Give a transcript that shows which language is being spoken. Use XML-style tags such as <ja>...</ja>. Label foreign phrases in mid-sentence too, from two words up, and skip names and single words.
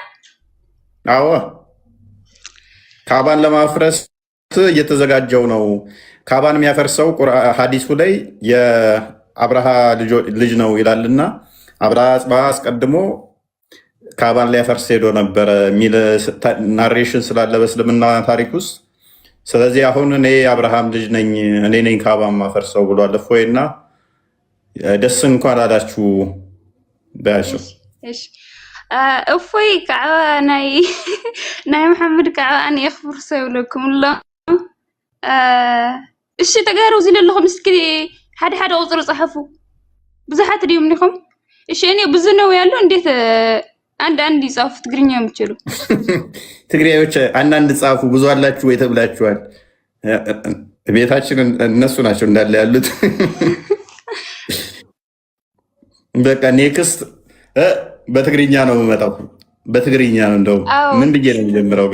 <am>አዎ ካባን ለማፍረስ እየተዘጋጀው ነው። ካባን የሚያፈርሰው ሐዲሱ ላይ የአብርሃ ልጅ ነው ይላልና አብርሃ አጽብሃ አስቀድሞ ካባን ሊያፈርስ ሄዶ ነበረ የሚል ናሬሽን ስላለ በእስልምና ታሪክ ውስጥ። ስለዚህ አሁን እኔ የአብርሃም ልጅ ነኝ፣ እኔ ነኝ ካባን ማፈርሰው ብሏል። እፎይና ደስ እንኳን አላችሁ በያቸው።</am> <ti>እፎይ ከዓ ናይ መሐመድ ከዓ ኣነ የኽፍርሶ ይብለኩም ኣሎ። እሺ ተጋሩ እዚ ዘለኹም እስኪ ሓደ ሓደ ቁፅሪ ፃሕፉ። ብዙሓት ድዮም ኒኹም?</ti> <am>እሺ እኔ ብዙ ነው ያለው። እንዴት አንድ ይጻፉ ትግርኛ የምትችሉ ትግሬዎች አንዳንድ ጻፉ። ብዙ አላችሁ ወይ ተብላችኋል። ቤታችን እነሱ ናቸው እንዳለ ያሉት። በቃ ኔክስት በትግርኛ ነው የምመጣው። በትግርኛ ነው እንደውም ምን ብዬ ነው የምጀምረው?</am>